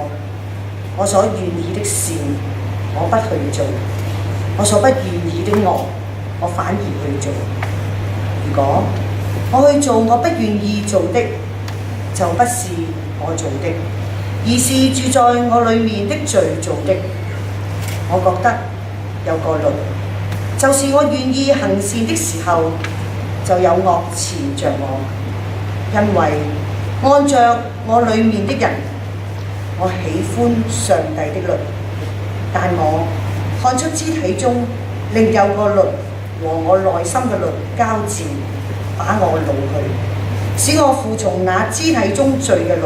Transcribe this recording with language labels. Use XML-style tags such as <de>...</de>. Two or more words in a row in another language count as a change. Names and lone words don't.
<zh>我所願意的善，我不去做；我所不願意的惡，我反而去做。如果我去做我不願意做的，就不是我做的，而是住在我裏面的罪做的。我覺得有個律，就是我願意行善的時候，就有惡纏着我，因為按着我裏面的人，我喜歡上帝的律，但我看出肢體中另有個律和我內心嘅律交戰，把我擄去，使我服從那肢體中罪嘅律。</zh>